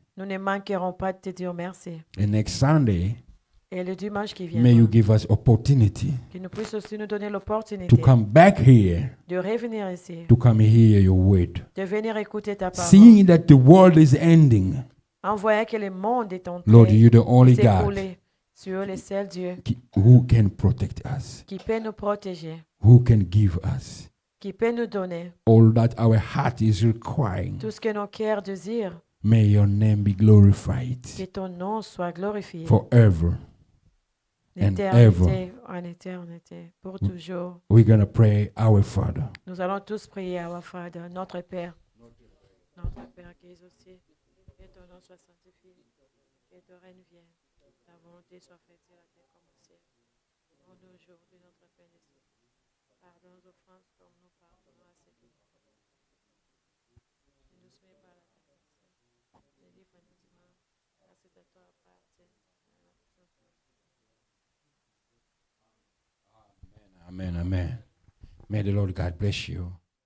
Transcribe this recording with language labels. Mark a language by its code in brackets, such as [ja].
[fr] Nous ne manquerons pas de te dire merci. [en] And next Sunday, [fr] Et le dimanche qui [en] may you [fr] vient, [en] give us opportunity [fr] qu'il nous puisse aussi nous donner l'opportunité [en] to come back here, [fr] de revenir ici, [en] to come hear your word. [fr] de venir écouter ta parole. [en] Seeing that the world is ending, [fr] En voyant que le monde est en train [en] Lord, you're the [fr] de [en] only God [fr] s'écouler sur le seul Dieu [en] who can protect us, [fr] qui peut nous protéger, [en] who can give us [fr] qui peut nous donner [en] all that our heart is requiring. [fr] tout ce que nos cœurs désirent. [en] May your name be glorified [fr] Que ton nom soit glorifié [en] forever and [fr] d'éternité en éternité, pour toujours. [en] We're going to pray, Our Father. [fr] Nous allons tous prier à [en] our Father, [fr] notre Père. Notre Père qui es aux cieux, que ton nom soit sanctifié, que ton règne vienne, ta volonté soit faite sur la terre comme au ciel. Donne-nous aujourd'hui notre pain de ce jour. Pardonne nos offenses comme nous pardonnons à ceux qui nous offensent. Ne nous soumets pas à la tentation, mais livre-nous du mal, car c'est à toi appartient. [en] Amen. Amen. May the Lord God bless you.